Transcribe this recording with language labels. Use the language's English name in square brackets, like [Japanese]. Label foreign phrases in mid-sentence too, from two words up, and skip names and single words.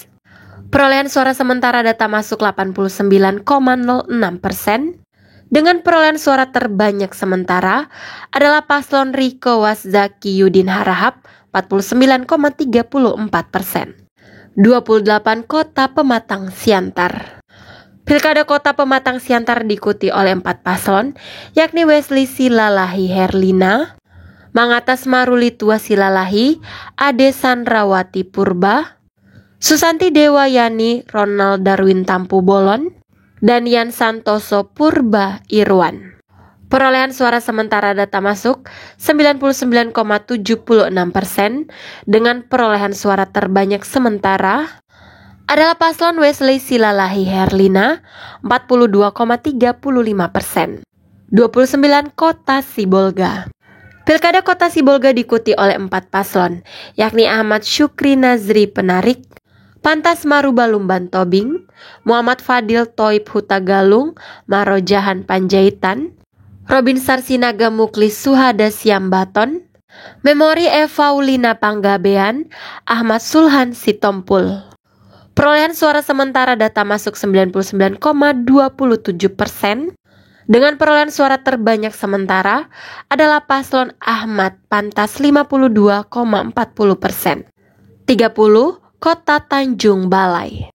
[Indonesian] Perolehan suara sementara data masuk 89,06%, dengan perolehan suara terbanyak sementara adalah paslon Riko Wazaki Yudin Harahap 49,34%. 28 Kota Pematang Siantar. Pilkada Kota Pematang Siantar diikuti oleh 4 paslon, yakni Wesley Silalahi Herlina, Mangatas Maruli Tua Silalahi, Ade Sandrawati Purba, Susanti Dewayani Ronald Darwin Tampu Bolon, dan Yan Santoso Purba Irwan. Perolehan suara sementara data masuk 99,76%, dengan perolehan suara terbanyak sementara adalah paslon Wesley Silalahi Herlina 42,35%. 29 Kota Sibolga. Pilkada Kota Sibolga diikuti oleh 4 paslon, yakni Ahmad Syukri Nazri Penarik, Pantas Maruba Lumban Tobing, Muhammad Fadil Toib Hutagalung, Marojahan Panjaitan, Robin Sarsinaga Muklis Suhada Siambaton, Memori Evaulina Panggabean, Ahmad Sulhan Sitompul. Perolehan suara sementara data masuk 99,27%. Dengan perolehan suara terbanyak sementara adalah paslon Ahmad Pantas 52,40%. 30. Kota Tanjung Balai.